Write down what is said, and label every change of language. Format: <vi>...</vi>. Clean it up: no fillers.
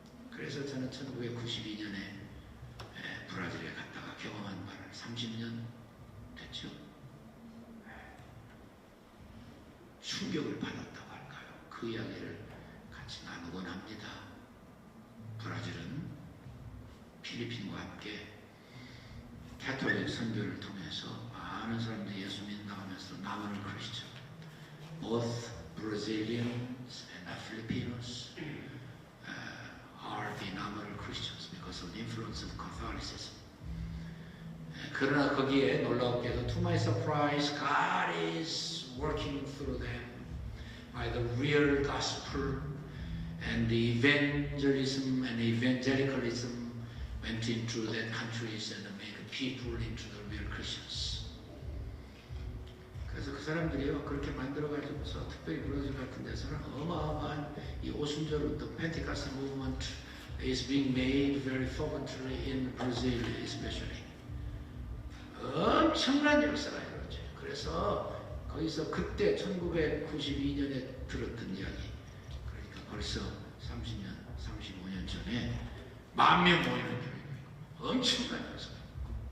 <ko>그래서 저는 1992년에 브라질에 갔다가 경험한 바를 30년 됐죠. 충격을 받았다고 할까요? 그 이야기를 같이 나누곤 합니다. 브라질은 필리핀과 함께 캐톨릭 선교를 통해서 많은 사람들이 예수 믿는다면서 남을 크리스천,</ko> <en>both Brazilians and Filipinos are the nominal Christians because of the influence of Catholicism.</en> <ko>그러나 거기에 놀라웠게도</ko> <en>to my surprise, God is working through them by the real gospel and the evangelism and evangelicalism went into that countries and made people into the real Christians.</en> <ko>그래서 그 사람들이요 그렇게 만들어가지고서 특별히 브라질 같은 데서는 어마어마한 이 오순절</ko> <en>the Pentecostal movement is being made very fervently in Brazil especially.</en> <ko>엄청난 역사가 이루어져요. 그래서 거기서 그때 1992년에 들었던 이야기, 그러니까 벌써 30년, 35년 전에 10,000명 모이는 교회가 있고 엄청난 역사가 있고</ko>